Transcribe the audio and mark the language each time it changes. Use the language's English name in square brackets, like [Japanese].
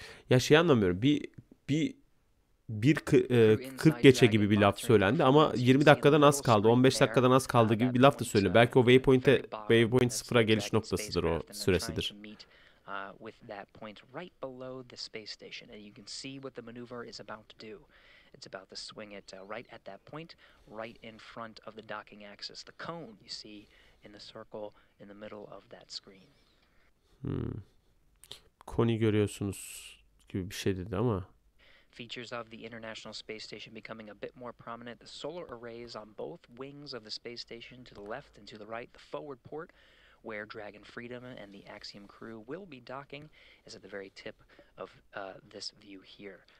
[Turkish] Ya şey anlamıyorum. Bir 40 geçe gibi bir laf söylendi ama 20 dakikadan az kaldı, 15 dakikadan az kaldı gibi bir laf da söyleniyor. Belki o waypoint sıfıra geliş noktasıdır, o süresidir. [English] With that point right below the space station, and you can see what the maneuver is about to do. It's about to swing it right at that point, right in front of the docking axis. The cone you see in the circle in the middle of that screen. [Turkish] Konuyu görüyorsunuz gibi bir şey dedi ama. [English] Features of the International Space Station becoming a bit more prominent. The solar arrays on both wings of the space station, to the left and to the right. The forward port, where Dragon Freedom and the Axiom crew will be docking, is at the very tip of this view here.